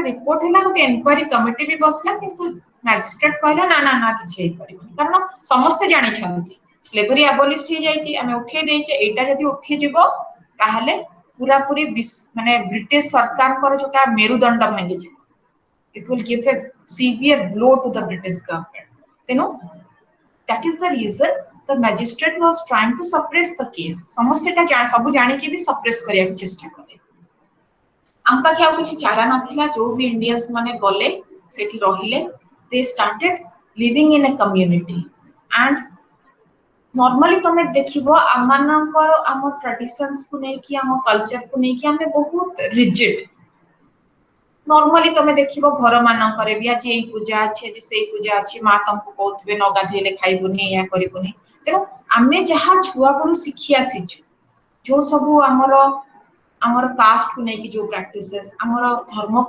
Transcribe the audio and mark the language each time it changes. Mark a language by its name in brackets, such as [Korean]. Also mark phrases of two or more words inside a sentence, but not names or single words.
[Odia] ରିପୋର୍ଟ ହେଲା ଗୋଟେ [English] enquiry committee [Odia] ବି ବସିଲା କିନ୍ତୁ ମାଜିଷ୍ଟ୍ରେଟ କହିଲା ନା ନା ନା କିଛି ହେଇପାରିବନି କାରଣ ସମସ୍ତେ ଜାଣିଛନ୍ତି [English] slavery abolished [Odia] ହେଇଯାଇଛି ଆମେ ଉଠେଇ ଦେଇଛେ ଏଇଟା ଯଦି ଉଠିଯିବ ତାହେଲେ ପୁରାପୁରି ମାନେ ବ୍ରିଟିଶ ସରକାରଙ୍କର ଯୋଉଟା ମେରୁଦଣ୍ଡ ଭାଙ୍ଗିଯିବ [English] it will give a severe blow to the British government [Odia] ତେଣୁ [English] that is the reason the magistrate was trying to suppress the case [Odia] ସମସ୍ତେ ଏଟା ସବୁ ଜାଣିକି ବି ସପ୍ରେସ କରିବାକୁ ଚେଷ୍ଟା କଲେ ଆମ ପାଖେ ଆଉ କିଛି ଚାରା ନଥିଲା ଯୋଉ ବି ଇଣ୍ଡିଆନ୍ସ ମାନେ ଗଲେ ସେଠି ରହିଲେ [English] they started living in a community and [Odia] ନର୍ମାଲି ତମେ ଦେଖିବ ଆମମାନଙ୍କର ଆମ ଟ୍ରାଡିସନ୍ସକୁ ନେଇକି ଆମ କଲଚରକୁ ନେଇକି ଆମେ ବହୁତ ରିଜିଡ ନର୍ମାଲି ତମେ ଦେଖିବ ଘର ମାନଙ୍କରେ ବି ଆଜି ଏଇ ପୂଜା ଅଛି ଆଜି ସେଇ ପୂଜା ଅଛି ମା ତମକୁ କହୁଥିବେ ନ ଗାଧେଇଲେ ଖାଇବୁନି ଏୟା କରିବୁନି ତେଣୁ ଆମେ ଯାହା ଛୁଆବେଳୁ ଶିଖି ଆସିଛୁ ଯୋଉ ସବୁ ଆମର କାଷ୍ଟକୁ ନେଇକି ଯୋଉ ପ୍ରାକ୍ଟିସେସ୍ ଆମର ଧର୍ମକୁ